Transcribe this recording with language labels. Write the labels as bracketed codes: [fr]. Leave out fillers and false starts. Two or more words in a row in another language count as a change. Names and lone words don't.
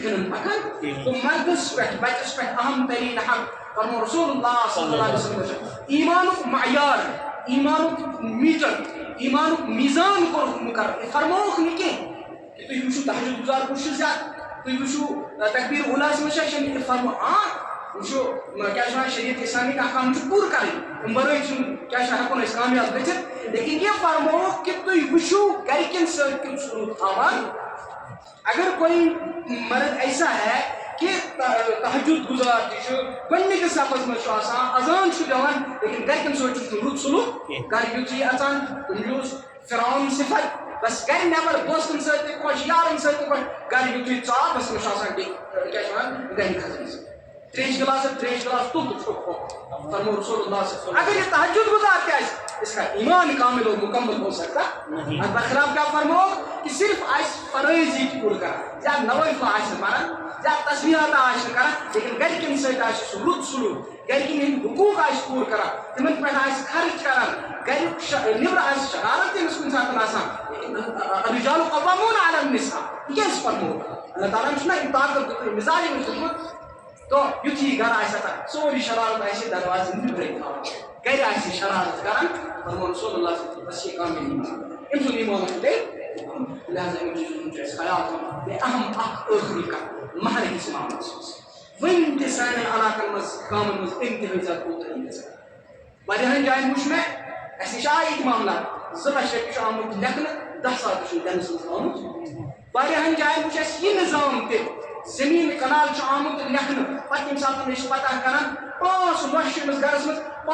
[ks] کٔنن پکان تو مردس پٮ۪ٹھ بچس پٮ۪ٹھ اہم ترین حق فرمو رسول اللہ [ar] صلی اللہ علیہ وسلم [ks] ایمانُک معیار ایمانُک میٹر ایمانُک میزان کوٚرُکھ مقرر فرمووُکھ نہٕ کینٛہہ کہ تُہۍ وٕچھِو تہجد گزار کُس چھُ زیادٕ تُہۍ وٕچھِو تکبیر اولاہس منٛز چھا فرمو وٕچھو کیٛاہ چھِ وَنان شریعت اسلامِک احکام چھِ پوٗرٕ کَرٕنۍ اَمہِ وَرٲے چھُنہٕ کیٛاہ چھِ ہٮ۪کو نہٕ أسۍ کامیاب گٔژھِتھ لیکن یہِ فرمووُکھ کہ تُہۍ وٕچھِو گرِکٮ۪ن سۭتۍ کیُتھ سلوٗک تھاوان [ur] اگر کوئی مرد ایسا ہے کہ [ks] تہجد گزار تہِ چھُ گۄڈنِکِس صفس منٛز چھُ آسان اذان چھُ دِوان لیکن گرِکٮ۪ن سۭتۍ چھُس نہٕ رُت سلوٗک گرِ یُتھُے اژان تٔمۍ اوس فرعون صفت بس گھر نیبر دوستن سۭتۍ تہِ خۄش یارن سۭتۍ تہِ خۄش گھر یُتھُے ژاو بس مےٚ چھُ آسان کیٛاہ چھِ وَنان گرِ کھسنس تریش گلاس تُل تہٕ چھوٚک فرمو رسول اللہ [ar] صلی اللہ علیہ وسلم [ks] اگر یہ تہجد گزار تہِ آسہِ [ur] اس کا ایمان کامل اور مکمل ہو سکتا [ks] اتھ برخلاف کیا فرمووُکھ کہ صرف آسہِ فرٲض یہِ پوٗرٕ کران زیادٕ نوٲفِل آسہِ نہٕ پران زیادٕ تسبیحات آسہِ نہٕ کران لیکن گرِکٮ۪ن سۭتۍ آسہِ سُہ رُت سلوٗک گرِکٮ۪ن ہٕنٛدۍ حقوٗق آسہِ پوٗرٕ کران تِمن پٮ۪ٹھ آسہِ خرچ کران گریُک نیبرٕ آسہِ شرارت تٔمِس کُنہِ ساتہٕ آسان [ar] الرجال قوامون علی النساء [ks] یہِ کیٛازِ فرمووُکھ اللہ تعالیٰ ہن چھُنہ یہِ طاقت دیُتمُت مِزاجی منٛز دیُتمُت تو یُتھُے گرٕ آسہِ اژان سورُے شرارت آسہِ دروازٕ نیبرٕے تھاوان گرِ آسہِ شرارت کران فرمو رسول اللہ [ar] صلی اللہ علیہ وسلم [ks] بس یہ کامیاب ایمان أمۍ سُنٛد ایمان چھُ تیٚلہِ لہذا یِمن چیٖزن چھُ اَسہِ خیال تھاوُن بیٚیہِ اہم اکھ ٲخری کتھ مہرٕ کِس معاملس منٛز وٕنہِ تہِ سانٮ۪ن علاقن منٛز گامن منٛز انتہٲیی زیادٕ کوتٲہی گژھان واریاہن جاین وٕچھ مےٚ اَسہِ نِش آے یِتھ معاملات 2 لچھ رۄپیہِ چھُ آمُت لیکھنہٕ 10 ساس چھُ دِنس منٛز آمُت واریاہن جاین وٕچھ اَسہِ یہِ نظام تہِ زٔمیٖن کنال چھُ آمُت لیکھنہٕ پتہٕ ییٚمہِ ساتہٕ أسۍ پتہ کران 5 لچھ چھِ أمِس گرس منٛز